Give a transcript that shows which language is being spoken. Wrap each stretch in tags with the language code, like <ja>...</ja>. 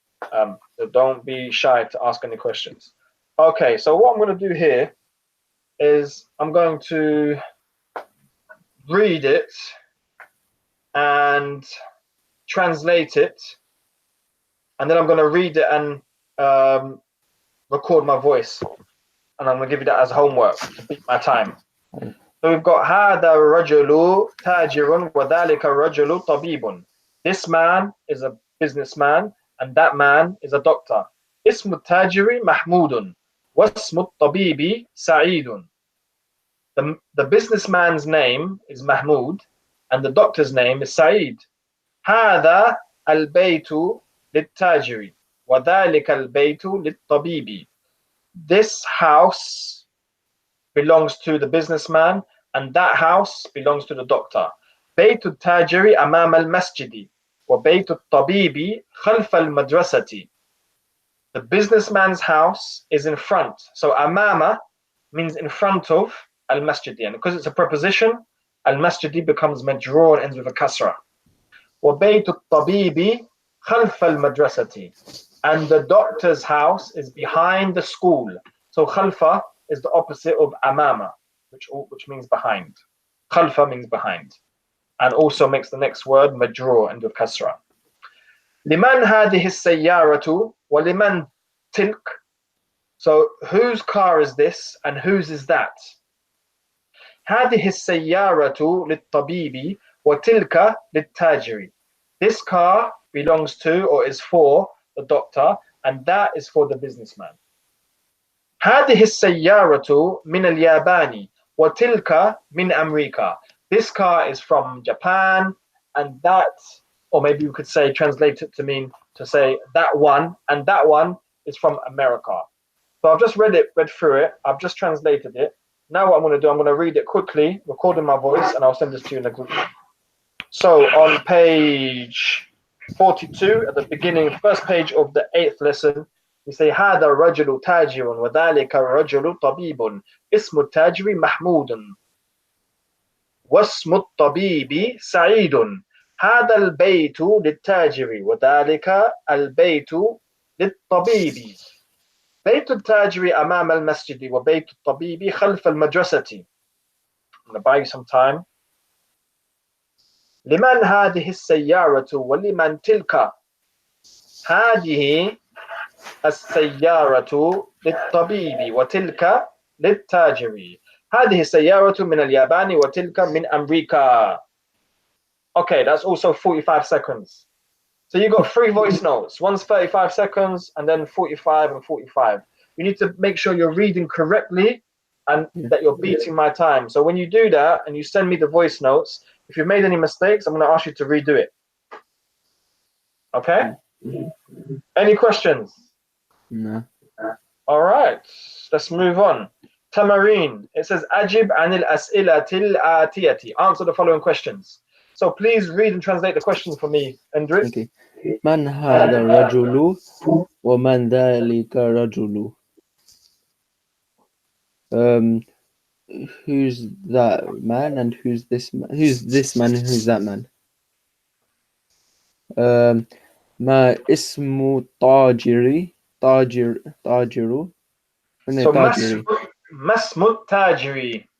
<en>So don't be shy to ask any questions. Okay, so what I'm going to do here is I'm going to read it and translate it, and then I'm going to read it and record my voice, and I'm going to give you that as homework to beat my time. So we've got</en> <ar>هذا الرجل تاجر وذلك الرجل طبيب.</ar> <en>This man is a businessman and that man is a doctor.</en> <ar>اسم التاجر محمود واسم الطبيب سعيد.</ar> <en>The businessman's name is Mahmoud and the doctor's name is Saeed.</en> <ar>هذا البيت للتاجر وذلك البيت للطبيب.</ar> <en>This house belongs to the businessman and that house belongs to the doctor.</en> <ar>بيت التاجر أمام المسجد وبيت الطبيب خلف المدرسة.</ar> <en>The businessman's house is in front. So amama means in front of al-masjidi. And because it's a preposition, al-masjidi becomes majroor and ends with a kasra.</en> <ar>وبيت الطبيب خلف المدرسة.</ar> <en>And the doctor's house is behind the school. So khalfa is the opposite of amama. which means behind. Khalfa means behind, and also makes the next word majrur and with kasra.</en> <ar>لمن هذه السيارة ولمن تلك.</ar> <en>So whose car is this and whose is that?</en> <ar>هذه السيارة للطبيب وتلك للتاجر.</ar> <en>This car belongs to or is for the doctor and that is for the businessman.</en> <ar>هذه السيارة من اليابان وتلك من أمريكا.</ar> <en>This car is from Japan and that, or maybe we could say, translate it to mean to say that one and that one is from America. So I've just read through it. I've just translated it. Now what I'm going to do, I'm going to read it quickly, recording my voice, and I'll send this to you in the group. So on page 42, at the beginning, first page of the 8th lesson, we say</en> <ar>هذا الرجل تاجر وذلك الرجل طبيب اسم التاجر محمود واسم الطبيب سعيد هذا البيت للتاجر وذلك البيت للطبيب بيت التاجر أمام المسجد وبيت الطبيب خلف المدرسة.</ar> <en>I'm going to buy you some time.</en> <ar>لمن هذه السيارة ولمن تلك. هذه السيارة للطبيب وتلك للتاجر. هذه السيارة من اليابان وتلك من أمريكا.</ar> <en>Okay, that's also 45 seconds. So you got 3 voice notes. One's 35 seconds and then 45 and 45. You need to make sure you're reading correctly and that you're beating my time. So when you do that and you send me the voice notes, if you've made any mistakes, I'm going to ask you to redo it. Okay? Any questions? No. All right. Let's move on. Tamareen. It says,</en> <ar>Ajib anil as'ilatil atiyati.</ar> <en>Answer the following questions. So please read and translate the question for me, Andres. Okay.</en> <ar>من هذا الرجل ومن ذلك الرجل.</ar> <en>Who's that man and who's this man? Who's this man and who's that man?</en> <ar>ما اسم تاجري تاجر</ar> <en>So</en> <ar>تاجري Masmut Tajiri.</ar>